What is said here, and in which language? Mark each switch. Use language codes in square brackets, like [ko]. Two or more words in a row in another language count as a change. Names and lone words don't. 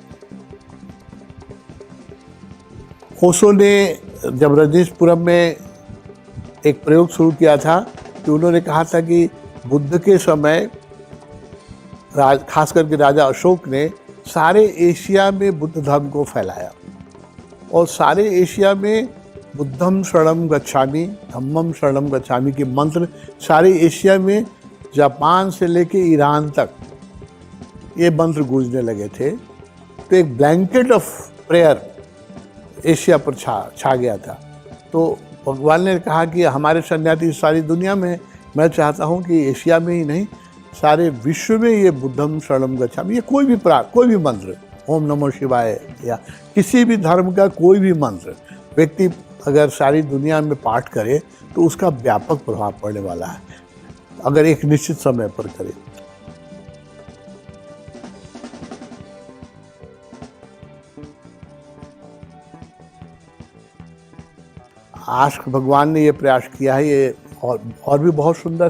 [hi] ओशो ने जब रजनीशपुरम में एक प्रयोग शुरू किया था कि उन्होंने कहा था कि बुद्ध के समय खास करके राजा अशोक ने सारे एशिया में बुद्ध धर्म को फैलाया और सारे एशिया में [pi] बुद्धम शरणम गच्छामि, धम्मम शरणम गच्छामि [hi] के मंत्र सारे एशिया में, जापान से लेके ईरान तक ये मंत्र गूंजने लगे थे। तो एक [en] blanket of prayer [hi] एशिया पर छा गया था। तो भगवान ने कहा कि हमारे सन्यासी सारी दुनिया में, मैं चाहता हूँ कि एशिया में ही नहीं सारे विश्व में ये [pi] बुद्धम शरणम गच्छामि, [hi] ये कोई भी मंत्र, [sa] ओम नमो शिवाय [hi] या किसी भी धर्म का कोई भी मंत्र व्यक्ति अगर सारी दुनिया में पाठ करे तो उसका व्यापक प्रभाव पड़ने वाला है, अगर एक निश्चित समय पर करे। आस्क भगवान ने ये प्रयास किया है, ये और भी बहुत सुंदर है।